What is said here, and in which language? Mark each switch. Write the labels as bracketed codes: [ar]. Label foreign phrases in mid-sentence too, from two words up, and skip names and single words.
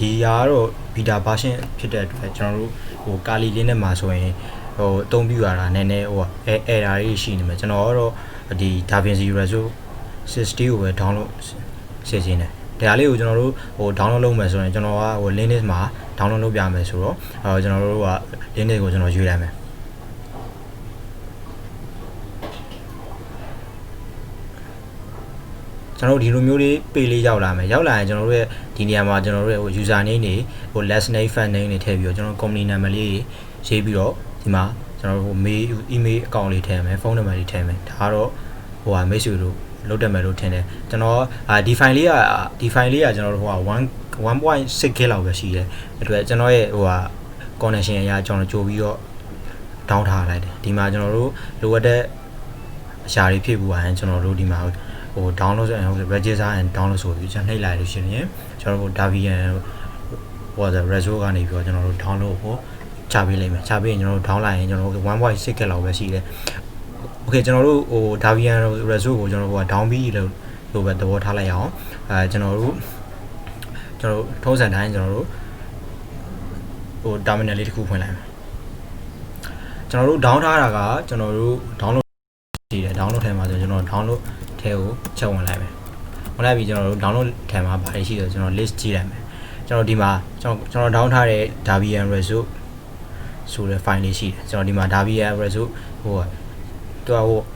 [my] ဒီဟာကတော့ [en] beta version [my] ဖြစ်တဲ့အတွက်ကျွန်တော်တို့Kali Linux မှာဆိုရင်အသုံးပြုရတာနည်းနည်းerror တွေရှိနေမှာကျွန်တော်ကတော့ဒီ Debian Reso 60ကိုပဲ download ဆက်ခြင်းတယ်ဒါလေးကိုကျွန်တော်တို့download လုပ်မယ်ဆိုရင်ကျွန်တော်ကLinux မှာ download လုပ်ပြမယ်ဆိုတော့ကျွန်တော်တို့က Linux ကိုကျွန်တော်ရွေးလိုက်မယ် ကျွန်တော်ဒီလိုမျိုးလေး page လေးရောက်လာမယ်ရောက်လာရင်ကျွန်တော်တို့ရဲ့ဒီနေရာမှာကျွန်တော်တို့ရဲ့ [en] user name [my] တွေ [en] last name first name [my] တွေထည့်ပြီးတော့ကျွန်တော် [en] company name [my] လေးရေးပြီးတော့ဒီမှာကျွန်တော်တို့ [en] mail email account [my] လေးထည့်မယ်ဖုန်းနံပါတ်လေးထည့်မယ်ဒါကတော့မိတ်ဆွေတို့လုပ်တယ်မယ်လို့ထ င်တယ်ကျွန်တော်ဒီ file လေးကကျွန်တော်တို့1.6 GB လောက်ပဲရှိတယ်အတွက်ကျွန်တော်ရဲ့connection အရာကျွန်တော်ကြိုပြီးတော့ down ထားလိုက်တယ်ဒီမှာကျွန်တော်တို့လိုအပ်တဲ့အရာတွေဖြည့်ဖို့ရင်ကျွန်တော်တို့ ဒီမှာdownload ဆိုရင် [en] register and download [my] ဆိုပြီးကျွန်တော်နှိပ်လိုက်လို့ရှိရင်ကျွန်တော်တို့ Debian Reso ကနေပြီးတော့ကျွန်တော်တို့ download ကိုချပေးလိုက်မယ်ချပေးရင်ကျွန်တော်တို့ down လိုက်ရင်ကျွန်တော်တို့1.6 GB လောက်ပဲရှိတယ်Okay ကျွန်တော်တို့Debian Reso ကိုကျွန်တော်တို့down ပြီးလို့ပဲသဘောထားလိုက် အောင်ကျွန်တော်တို့ထုံးစံတိုင်းကျွန်တော်တို့terminal လေးတစ်ခုဖွင့်လိုက်မယ်ကျွန်တော်တို့ down ထားတာကကျွန်တော်တို့ download ရှိတယ် download ထဲမှာဆိုကျွန်တော် download ထဲကိုချက်ဝင်လိုက်မယ်ဝင်လိုက်ပြီးကျွန်တော်တို့ download ထဲမှာဘာတွေရှိတယ်ကျွန်တော် list ကြည့်လိုက်မယ်ကျွန်တော်ဒီမှာကျွန်တော် down ထားတဲ့ Debian Reso ဆိုတဲ့ file လေးရှိတယ်ကျွန်တော်ဒီမှာ Debian Resoသူက